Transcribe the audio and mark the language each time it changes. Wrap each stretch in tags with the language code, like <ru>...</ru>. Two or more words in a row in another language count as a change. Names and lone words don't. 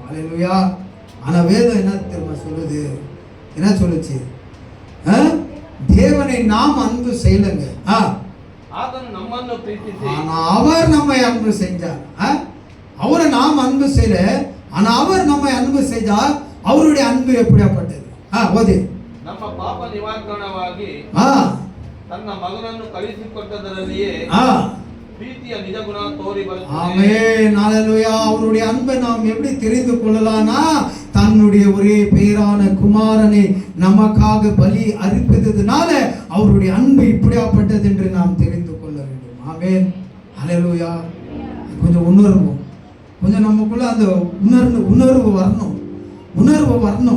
<ta>ஹல்லேலூயா. ஆனா வேதம் என்ன தெரியுமா சொல்லுது? என்ன சொல்லுச்சு? தேவனை நாம் அன்பு செய்யலங்க, அவர் நம்மை அன்பு செஞ்சார். அவரை நாம் அன்பு செய்யல, ஆனா அவர் நம்மை அன்பு செய்தார். அவருடைய அன்பு எப்படியாப்பட்டது? ஓதி.</ta> <kn>ನಮ್ಮ ಪಾಪ ನಿವಾರಣವಾಗಿ ತನ್ನ ಮಗನನ್ನು ಕಳುಹಿಸಿಕೊಟ್ಟದರಲ್ಲಿಯೇ ಪ್ರೀತಿಯ ನಿಜ ಗುಣ ತೋರಿ ಬರುತ್ತದೆ.</kn> <ta>ஆமென், ஹல்லேலூயா. அவருடைய அன்பை நாம் எப்படி தெரிந்து கொள்ளலாம்னா, தன்னுடைய ஒரே பேரான குமாரனை நமக்காக பலி அர்ப்பித்ததுனால அவருடைய அன்பு இப்படியாப்பட்டது என்று நாம் தெரிந்து கொள்ள வேண்டும். ஆமென், ஹல்லேலூயா. கொஞ்சம் உணர்வு, கொஞ்சம் நமக்குள்ள அந்த உணர்வு வரணும்.</ta>